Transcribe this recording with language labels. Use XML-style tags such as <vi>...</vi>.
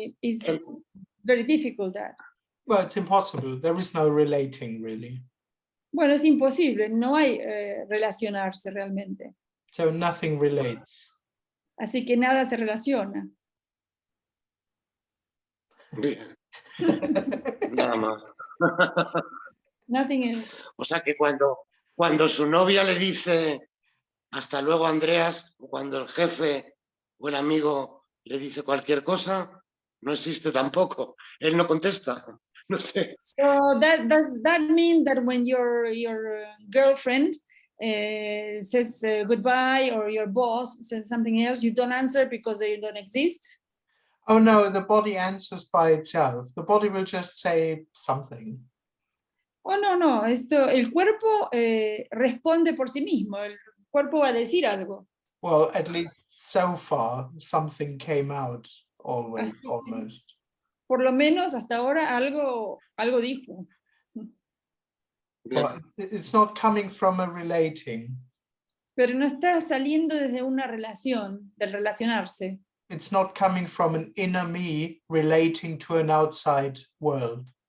<en>It's very difficult that. Well, it's impossible. There is no relating really.</en> <es>Bueno, es imposible, no hay relacionarse realmente.</es> <en>So nothing relates.</en> <es>Así que nada se relaciona. Bien, nada más.</es> <en>Nothing else.</en> <es>O sea que cuando su novia le dice hasta luego Andreas, o cuando el jefe o el amigo le dice cualquier cosa, no existe tampoco. Él no contesta. No sé.</es> <en>So does that mean that when your girlfriend says goodbye, or your boss says something else, you don't answer because they don't exist? Oh no, the body answers by itself. The body will just say something.</en> <es>Oh, no, el cuerpo responde por sí mismo, el cuerpo va a decir algo.</es> <en>Well, at least so far, something came out always,</en> <es>Así que,</es> <en>almost.</en> <es>por lo menos hasta ahora algo dijo.</es> <en>Well, it's not coming from a relating.</en> <es>Pero no está saliendo desde una relación, del relacionarse.</es> <en>It's not coming from an inner me relating to an outside world.</en>